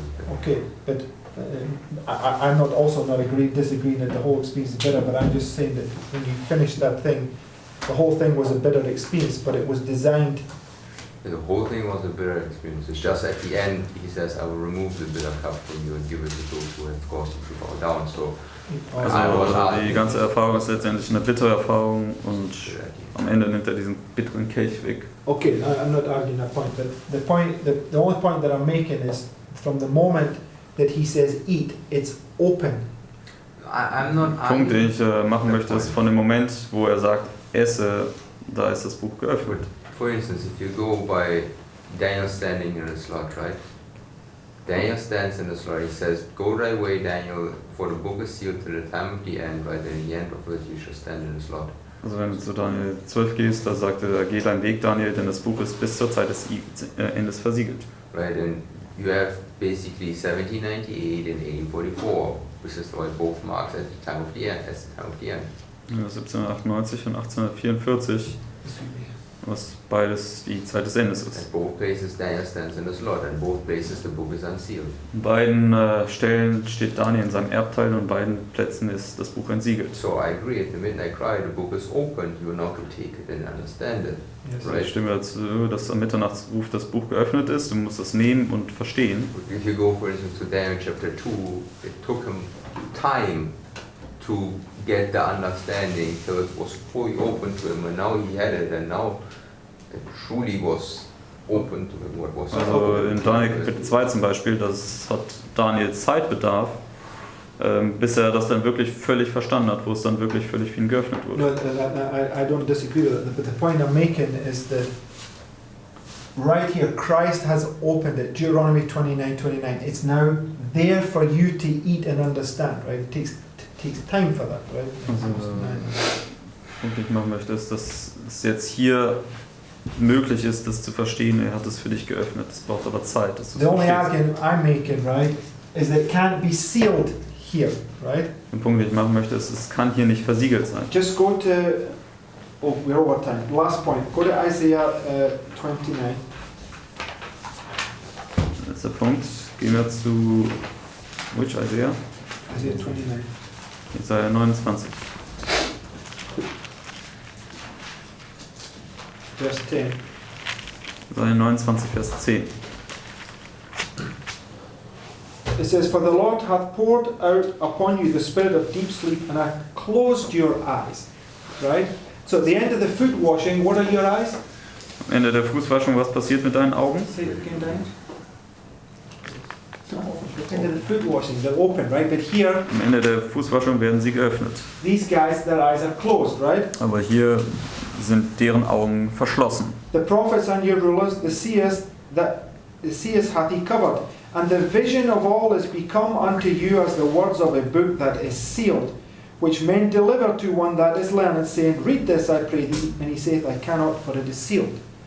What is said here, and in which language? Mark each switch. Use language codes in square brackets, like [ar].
[en] Okay, but I'm not disagreeing that the whole experience is bitter, but I'm just saying that when you finish that thing, the whole thing was a bitter experience, but it was designed. The whole thing was a bitter experience. It's just at the end, he says, I will remove the bitter cup from you and give it to those who have caused you to bow down. So, [de] also die ganze Erfahrung ist letztendlich eine bittere Erfahrung und am Ende nimmt er diesen bitteren Kelch weg. [en] Okay, I'm not arguing that point, but the only point that I'm making is from the moment that he says eat, it's open. I'm not [de] Der Punkt, den ich machen möchte, ist von dem Moment, wo er sagt, esse, da ist das Buch geöffnet. [en] For instance, if you go by Daniel standing in the slot, right? Daniel stands in the slot, he says, go thy way, Daniel, for the book is sealed till the time of the end, right? In the end of it you shall stand in the slot. [de] Also wenn du zu Daniel 12 gehst, da sagt er, geh deinen Weg, Daniel, denn das Buch ist bis zur Zeit des Endes versiegelt. [en] Right, and you have basically 1798 and 1844, which is like both marks at the time of the end, [de] Ja, 1798 und 1844, was beides die Zeit des Endes ist. [en] At both places Daniel stands in the slot, and both places the book is unsealed. [de] In beiden Stellen steht Daniel in seinem Erbteil und in beiden Plätzen ist das Buch entsiegelt. [en] So I agree, at the midnight cry, the book is open, you are not to take it and understand it. Yes. [de] Right. Ich stimme dazu, dass am Mitternachtsruf das Buch geöffnet ist, du musst es nehmen und verstehen. [en] If you go, for instance, to Daniel chapter 2, it took him time to get the understanding till it was fully open to him, and now he had it, and now it truly was open to him what was. [de] Also in Daniel Kapitel 2 zum Beispiel, das hat Daniel Zeitbedarf, bis er das dann wirklich völlig verstanden hat, wo es dann wirklich völlig für ihn geöffnet wurde. [en] No, I don't disagree with that, but the point I'm making is that right here, Christ has opened it. Deuteronomy 29:29. It's now there for you to eat and understand, right? It takes time for that, right? [de] Also, Punkt, den ich machen möchte, ist, dass es jetzt hier möglich ist, das zu verstehen. Er hat es für dich geöffnet. Es braucht aber Zeit, dass du es [en] The only [de] verstehst. [en] argument I'm making, right, is that it can't be sealed here, right? [de] Der Punkt, den ich machen möchte, ist, es kann hier nicht versiegelt sein. [en] Just go to, oh, we're over time. Last point. Go to Isaiah 29. [de] Letzter Punkt. Gehen wir zu, [en] which Isaiah? Isaiah 29. Isaiah 29. Verse 10. [de] Isaiah 29, Vers 10. [en] It says, For the Lord hath poured out upon you the spirit of deep sleep, and hath closed your eyes. Right? So at the end of the foot washing, what are your eyes? [de] Am Ende der Fußwaschung, was passiert mit deinen Augen? [en] Say it again, Dan. At the end of the foot washing, they're open, right? But here, [de] Am Ende der Fußwaschung werden sie geöffnet. [en] these guys, their eyes are closed, right? [de] Aber hier sind deren Augen verschlossen. [en] The prophets and your rulers, the seers hath he covered, and the vision of all is become unto you as the words of a book that is sealed, which men deliver to one that is learned, saying, Read this, I pray thee. And he saith, I cannot, for it is sealed.